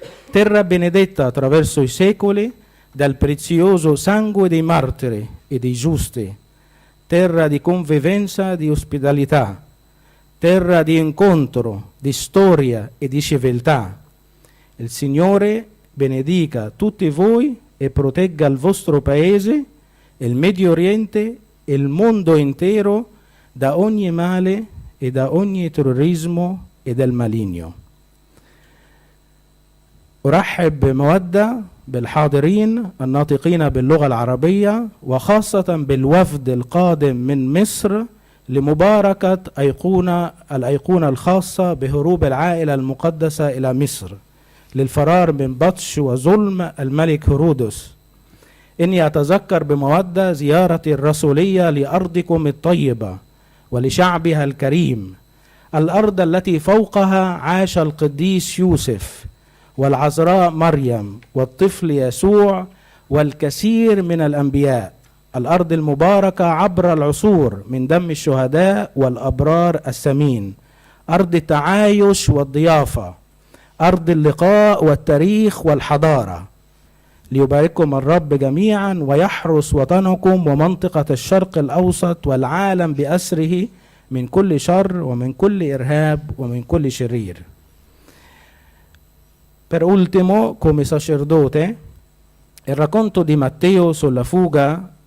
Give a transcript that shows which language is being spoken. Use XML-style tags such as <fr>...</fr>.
<it>terra benedetta attraverso i secoli dal prezioso sangue dei martiri e dei giusti, terra di convivenza e di ospitalità, terra di incontro, di storia e di civiltà. Il Signore benedica tutti voi e protegga il vostro paese, il Medio Oriente e il mondo intero da ogni male e da ogni terrorismo e dal maligno.</it> <ar>أرحب بمودة بالحاضرين الناطقين باللغة العربية وخاصة بالوفد القادم من مصر لمباركة الأيقونة الخاصة بهروب العائلة المقدسة إلى مصر للفرار من بطش وظلم الملك هرودس. إني أتذكر بمودة زيارتي الرسولية لأرضكم الطيبة ولشعبها الكريم، الأرض التي فوقها عاش القديس يوسف والعذراء مريم والطفل يسوع والكثير من الأنبياء، الأرض المباركة عبر العصور من دم الشهداء والأبرار الثمين، أرض التعايش والضيافة، أرض اللقاء والتاريخ والحضارة. ليبارككم الرب جميعا ويحرس وطنكم ومنطقة الشرق الأوسط والعالم بأسره من كل شر ومن كل إرهاب ومن كل شرير.</ar> <it>Per ultimo, come sacerdote, il racconto di Matteo sulla fuga</it>